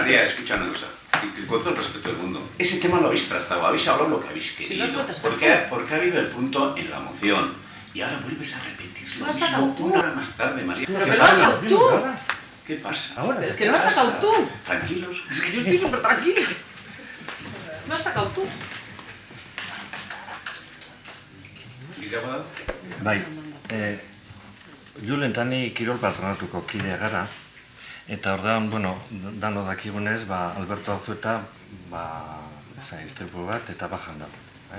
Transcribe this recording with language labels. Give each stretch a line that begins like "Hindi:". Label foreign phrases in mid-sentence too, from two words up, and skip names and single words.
Spanish: María, escucha una cosa, y con todo el respeto del mundo. Ese tema lo habéis tratado, habéis hablado lo que habéis querido. Porque ha habido el punto en la moción y ahora vuelves a repetir lo mismo 1 hora más tarde, María. Pero que lo has sacado tú. ¿Qué pasa? Ahora, es que lo has sacado tú. Tranquilos. Es que yo estoy súper tranquila. Lo has sacado tú.
Basque: Bai, Julentani kirol patronatuko kidea gara, eta ordean, dano dakigunez, Alberto Azueta, istripu bat, eta bajan dago.